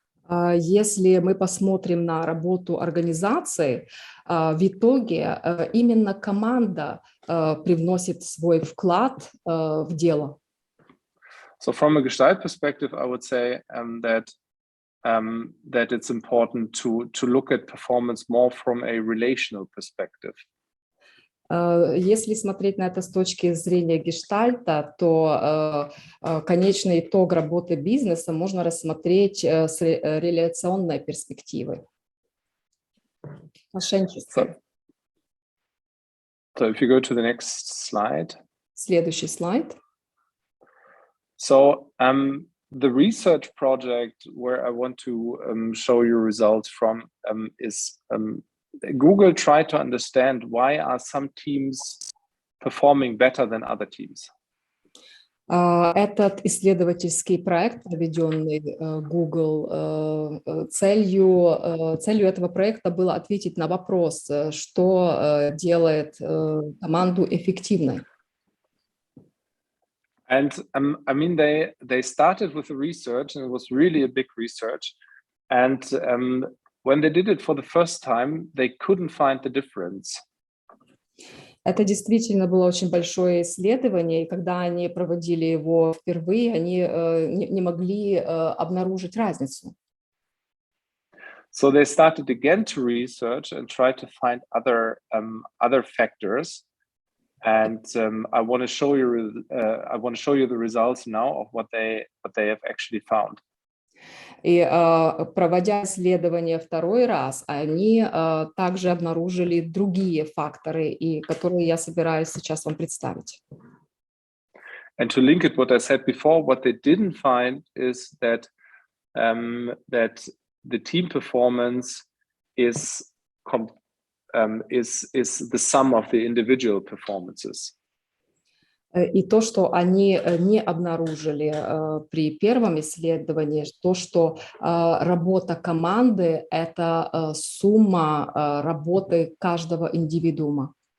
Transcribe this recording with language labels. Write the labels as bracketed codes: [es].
[ru] Если мы посмотрим на работу организации, в итоге именно команда привносит свой вклад в дело. [en] So from a Gestalt perspective, I would say that it's important to look at performance more from a relational perspective. [ru] Если смотреть на это с точки зрения гештальта, то конечный итог работы бизнеса можно рассмотреть с реляционной перспективы. Мошенничество. [en] So if you go to the next slide. [ru] Следующий слайд. [en] So the research project where I want to show you results from is Google tried to understand why are some teams performing better than other teams. [ru] Этот исследовательский проект, проведенный Google, целью этого проекта было ответить на вопрос, что делает команду эффективной. [en] And I mean, they started with the research, and it was really a big research. And when they did it for the first time, they couldn't find the difference. [ru] Это действительно было очень большое исследование, и когда они проводили его впервые, они не могли обнаружить разницу. [en] So they started again to research and try to find other factors. And I want to show you the results now of what they have actually found. [ru] И проводя исследование второй раз, они также обнаружили другие факторы, и которые я собираюсь сейчас вам представить. [en] And to link it what I said before, what they didn't find is that the team performance is the sum of the individual performances. [ru] И то, что они не обнаружили при первом исследовании, то, что работа команды – это сумма работы каждого индивидуума.